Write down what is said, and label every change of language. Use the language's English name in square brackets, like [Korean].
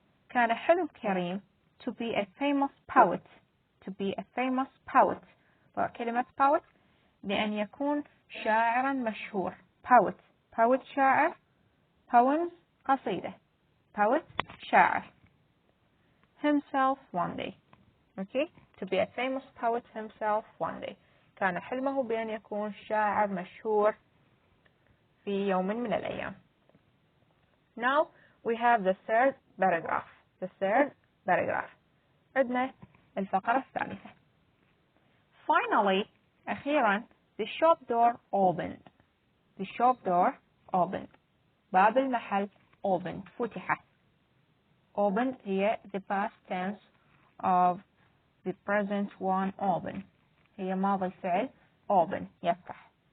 [Arabic] كان حلم كريم [English] to be a famous poet. To be a famous poet. [Arabic] وكلمة poet لأن يكون شاعرا مشهور. [English] Poet. Poet شاعر. Poems قصيدة. Poet شاعر. Himself one day. Okay. To be a famous poet himself one day. [Arabic] كان حلمه بأن يكون شاعر مشهور في يوم من الأيام. [English] Now we have the third paragraph. The third paragraph. [Arabic] عندنا الفقرة الثالثة. [English] Finally, أخيرا, the shop door opened. The shop door opened. [Arabic] باب المحل opened. فتح. [English] Opened هي the past tense of the present one open. [Arabic] هي ماضي الفعل open يفتح.